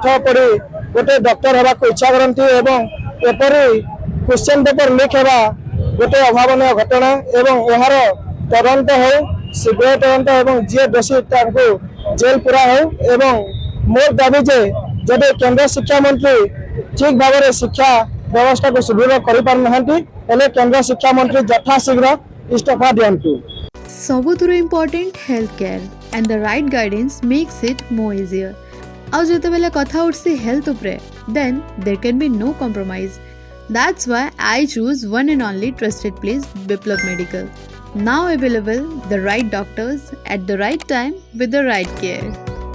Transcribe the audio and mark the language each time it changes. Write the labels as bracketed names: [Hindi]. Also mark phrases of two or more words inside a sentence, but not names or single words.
[Odia] ପଢ଼ି ଗୋଟେ ଡକ୍ଟର ହେବାକୁ ଇଚ୍ଛା କରନ୍ତି ଏବଂ ଏପରି [English] question paper leak [Odia] ହେବା ଗୋଟେ ଅଭାବନୀୟ ଘଟଣା ଏବଂ ଏହାର ତଦନ୍ତ ହେଉ ଶୀଘ୍ର ତଦନ୍ତ ଏବଂ ଯିଏ ଦୋଷୀ ତାଙ୍କୁ ଜେଲ ପୁରା ହେଉ ଏବଂ ମୋର ଦାବି ଯେ ଯଦି କେନ୍ଦ୍ର ଶିକ୍ଷାମନ୍ତ୍ରୀ ଠିକ୍ ଭାବରେ ଶିକ୍ଷା ବ୍ୟବସ୍ଥାକୁ ସୁଦୃଢ଼ କରିପାରୁନାହାନ୍ତି ହେଲେ କେନ୍ଦ୍ର ଶିକ୍ଷାମନ୍ତ୍ରୀ ଯଥାଶୀଘ୍ର ଇସ୍ତଫା ଦିଅନ୍ତୁ। [English] ସବୁଥିରୁ important health care and the right guidance makes it more easier. [Odia] ଆଉ ଯେତେବେଳେ କଥା ଉଠୁଛି health ଉପରେ [English] then there can be no compromise. That's why I choose one and only trusted place, Biplab Medical. Now available, the right doctors at the right time with the right care.